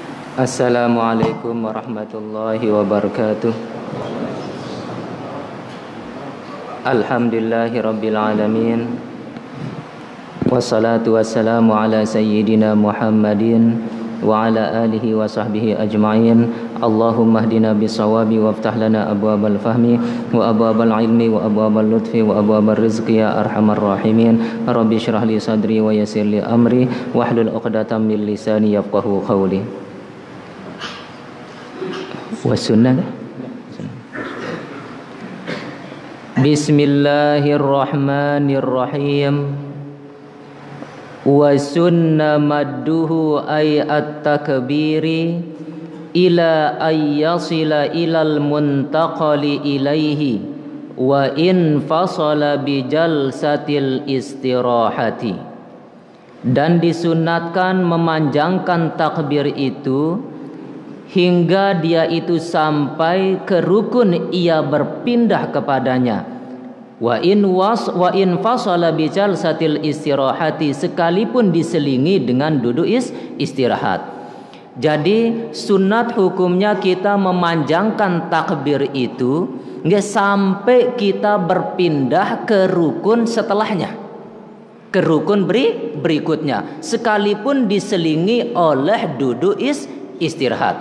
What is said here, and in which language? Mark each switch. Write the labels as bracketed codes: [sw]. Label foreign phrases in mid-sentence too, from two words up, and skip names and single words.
[ar] السلام عليكم ورحمة الله وبركاته. الحمد لله رب العالمين. والصلاة والسلام على سيدنا محمد وعلى آله وصحبه أجمعين. اللهم اهدنا بالصواب وافتح لنا أبواب الفهم وأبواب العلم وأبواب اللطف وأبواب الرزق يا أرحم الراحمين. رب اشرح لي صدري ويسر لي أمري واحلل عقدة من لساني يفقهوا قولي. Wasunnah. Bismillahirrahmanirrahim. وسن مده أي التكبير إلى أن يصل إلى المنتقل إليه وإن فصل بجلسة الاستراحة. [id] Dan disunatkan memanjangkan takbir itu hingga dia itu sampai ke rukun ia berpindah kepadanya. [ar] وإن فصل بجلسة الاستراحة, [id] sekalipun diselingi dengan duduk istirahat. Jadi sunat hukumnya kita memanjangkan takbir itu nggak sampai kita berpindah ke rukun setelahnya, ke rukun berikutnya, sekalipun diselingi oleh duduk istirahat.